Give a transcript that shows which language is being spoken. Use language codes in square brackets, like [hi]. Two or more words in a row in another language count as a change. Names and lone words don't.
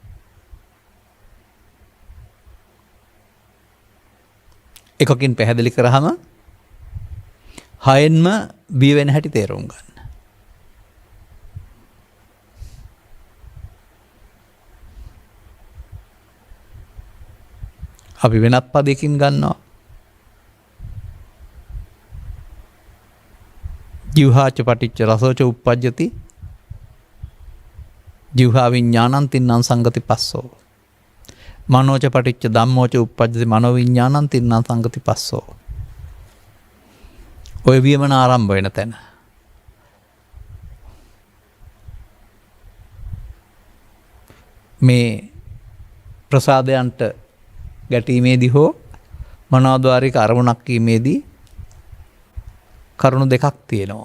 [si] එකකින් පැහැදිලි කරාම හයෙන්ම බිය වෙන හැටි තේරුම් ගන්න. අපි වෙනත් පදයකින් ගන්නවා. [pi] ජීවහාච පටිච්ච රසෝච උප්පජ්ජති ජීවහා විඥානං තින්නම් සංගති පස්සෝ. මනෝච පටිච්ච ධම්මෝච උප්පජ්ජති මනෝ විඥානං තින්නම් සංගති පස්සෝ. [si] ඔය වියමන ආරම්භ වෙන තැන. මේ ප්‍රසාදයන්ට ගැටීමේදී හෝ මනෝද්වාරික අරමුණක් කීමේදී කරුණු දෙකක් තියෙනවා.